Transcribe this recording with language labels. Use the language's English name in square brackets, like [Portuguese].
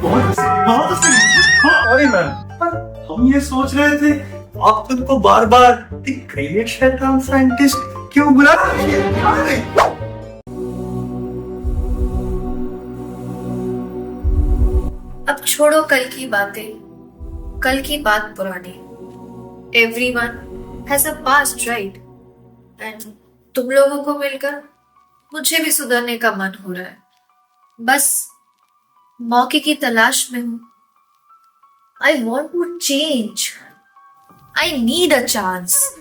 [Hindi] बहुत sorry ma'am, हम ये सोच रहे थे आप तुमको बार बार द ग्रेट शैतान साइंटिस्ट क्यों बुला रहे हैं? अब छोड़ो कल की बातें, कल की बात पुरानी. [English] Everyone has a past, right? [Hindi] And तुम लोगों को मिलकर मुझे भी सुधरने का मन हो रहा है. बस मौके की तलाश में हूँ. [English] I want to change. I need a chance.